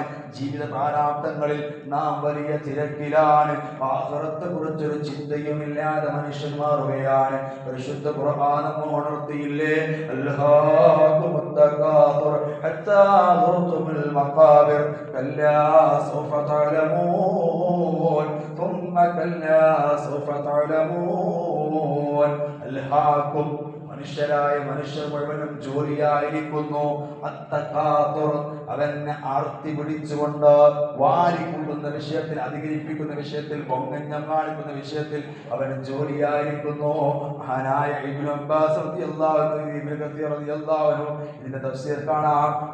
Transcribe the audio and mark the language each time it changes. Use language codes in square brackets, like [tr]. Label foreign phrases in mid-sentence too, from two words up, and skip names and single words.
[ml] ജീവിത പ്രാരാബ്ദങ്ങളിൽ നാം വലിയ തിരക്കിലാണ്. ആഖിറത്തെ കുറിച്ചൊരു ചിന്തയുമില്ലാതെ മനുഷ്യൻ മാറുകയാണ്. പരിശുദ്ധ ഖുർആൻ ഉണർത്തിയില്ലേ, [ar] ألهاكم التكاثر حتى زرتم المقابر كلا سوف تعلمون ثم كلا سوف تعلمون. [ml] അൽഹാകും മനുഷ്യരായ മനുഷ്യർ മുഴുവനും ജോലിയായിരിക്കുന്നു. അത്തകാതുർ അവനെ ആർത്തി പിടിച്ചുകൊണ്ട് വാരിക്കൊള്ളുന്ന വിഷയത്തിൽ, അധികരിപ്പിക്കുന്ന വിഷയത്തിൽ, പൊങ്ങഞ്ഞം കാണിക്കുന്ന വിഷയത്തിൽ അവൻ ജോലിയായിരിക്കുന്നു. മഹാനായ ഇബ്നു അബ്ബാസ് [ar] رضي الله عنه, [ml] ഇബ്നു കസീർ [ar] رضي الله عنه [ml] ഇതിന്റെ തഫ്സീർ കാണാം.